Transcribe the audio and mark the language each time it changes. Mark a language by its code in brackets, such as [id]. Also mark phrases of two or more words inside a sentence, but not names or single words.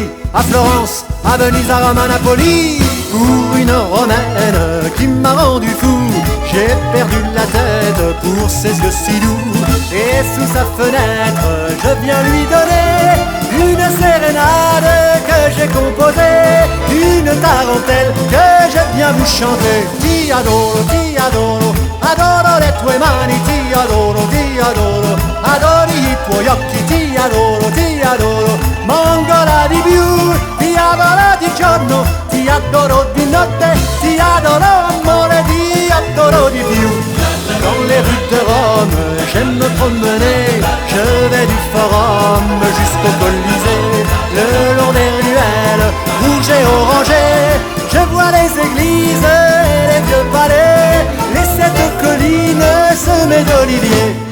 [fr] À Florence, à Venise, à Rome, à Napoli, pour une Romaine qui m'a rendu fou. J'ai perdu la tête pour ses yeux si doux. Et sous sa fenêtre, je viens lui donner une sérénade que j'ai composée, une tarentelle que je viens vous chanter. [it] Ti adoro, adoro le tue mani. Ti adoro, adori i tuoi occhi. Ti adoro, mongola di più. Ti adoro di giorno, ti adoro di notte. Ti adoro amore, ti adoro di più. [fr] Dans les rues de Rome, j'aime me promener. Je vais du Forum jusqu'au Colisée. Le long des ruelles rouges et orangées, je vois les églises et les vieux palais, les sept collines semées d'oliviers.